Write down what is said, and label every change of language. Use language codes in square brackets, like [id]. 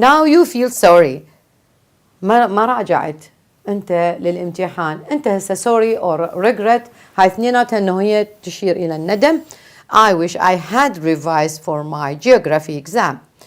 [en] Now you feel sorry. [ar] ما راجعت أنت للامتحان. أنت هسه sorry or regret. هاي اثنيناتها أنه هي تشير إلى الندم. [en] I wish I had revised for my geography exam.